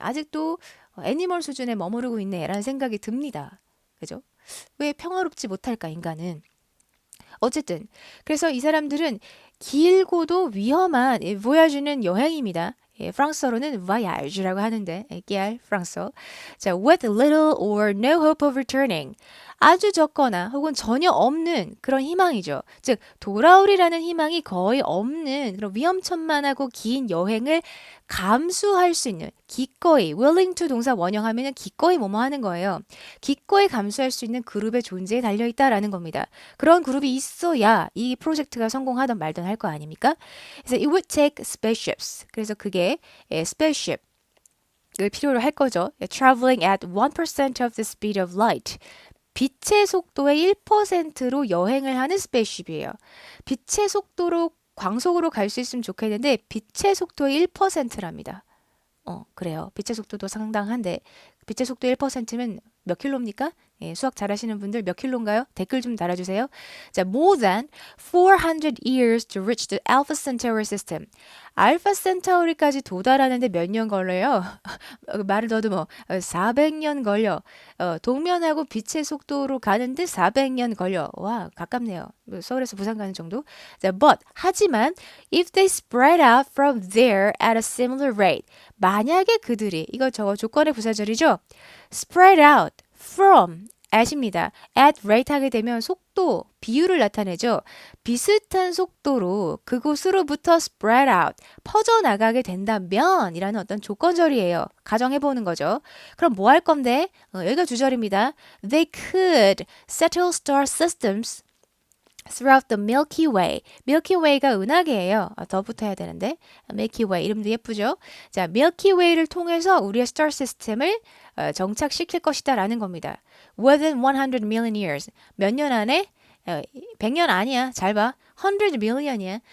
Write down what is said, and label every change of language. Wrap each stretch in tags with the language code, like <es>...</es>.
<ko>아직도 애니멀 수준에 머무르고 있네라는 생각이 듭니다. 그죠? 왜 평화롭지 못할까, 인간은? 어쨌든 그래서 이 사람들은 길고도 위험한 voyage는 여행입니다. 프랑스어로는 voyage라고 하는데 깨알 프랑스어.</ko> <en>자, with little or no hope of returning.</en> <ko>아주 적거나 혹은 전혀 없는 그런 희망이죠. 즉 돌아오리라는 희망이 거의 없는 그런 위험천만하고 긴 여행을 감수할 수 있는 기꺼이</ko> <en>willing to</en> <ko>동사 원형하면은 기꺼이 뭐뭐 하는 거예요. 기꺼이 감수할 수 있는 그룹의 존재에 달려 있다라는 겁니다. 그런 그룹이 있어야 이 프로젝트가 성공하든 말든 할 거 아닙니까?</ko> <en>그래서 it would take spaceships.</en> <ko>그래서 그게 spaceship 을 필요로 할 거죠.</ko> <en>Traveling at 1% of the speed of light.</en> <ko>빛의 속도의 1%로 여행을 하는 스페이스십이에요. 빛의 속도로 광속으로 갈 수 있으면 좋겠는데 빛의 속도의 1%랍니다. 그래요. 빛의 속도도 상당한데 빛의 속도 1%면 몇 킬로입니까? 예, 수학 잘하시는 분들 몇 킬로인가요? 댓글 좀 달아주세요.</ko> <en>자, more than 400 years to reach the Alpha Centauri system.</en> <ko>알파 센타우리까지 도달하는데 몇 년 걸려요? 말을 더듬어. 400년 걸려. 동면하고 빛의 속도로 가는데 400년 걸려. 와, 가깝네요. 서울에서 부산 가는 정도. 자, 하지만</ko> <en>if they spread out from there at a similar rate.</en> <ko>만약에 그들이 이거 저거 조건의 부사절이죠.</ko> <en>spread out from at입니다.</en> <ko>at rate 하게 되면 속도, 비율을 나타내죠. 비슷한 속도로 그곳으로부터</ko> <en>spread out,</en> <ko>퍼져나가게 된다면 이라는 어떤 조건절이에요. 가정해보는 거죠. 그럼 뭐 할 건데? 여기가 주절입니다.</ko> <en>They could settle star systems throughout the Milky Way.</en> <ko>Milky Way가 은하계예요. 더 붙어야 되는데. Milky Way 이름도 예쁘죠? 자, Milky Way를 통해서 우리의 스타 시스템을 정착시킬 것이다 라는 겁니다.</ko> <en>Within 100 million years.</en> <ko>몇 년 안에? 100년 아니야. 잘 봐.</ko> <en>100 million이야.</en>